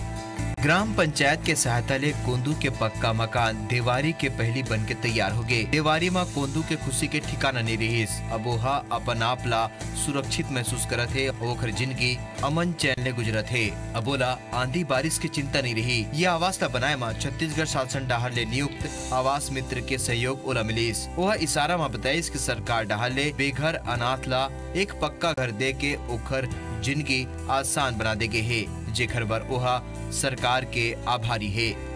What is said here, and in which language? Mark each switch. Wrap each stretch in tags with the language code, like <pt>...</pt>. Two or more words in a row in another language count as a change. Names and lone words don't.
<hne>ग्राम पंचायत के सहायता ले कोंदू के पक्का मकान देवारी के पहली बन के तैयार हो गए। देवारी माँ कोंदू के खुशी के ठिकाना नहीं रही। अब वहा अपन आप ला सुरक्षित महसूस करत है। ओखर जिंदगी अमन चैन ले गुजरत है। अब बोला आंधी बारिश की चिंता नहीं रही। ये आवास ला बनाए माँ छत्तीसगढ़ शासन डाहर ले नियुक्त आवास मित्र के सहयोग ओला मिलीस। वह इशारा माँ बताइस की सरकार डाहर ले बेघर अनाथ ला एक पक्का घर दे के ओखर जिंदगी आसान बना देगे है, जेखर बर ओहा सरकार के आभारी है।</hne>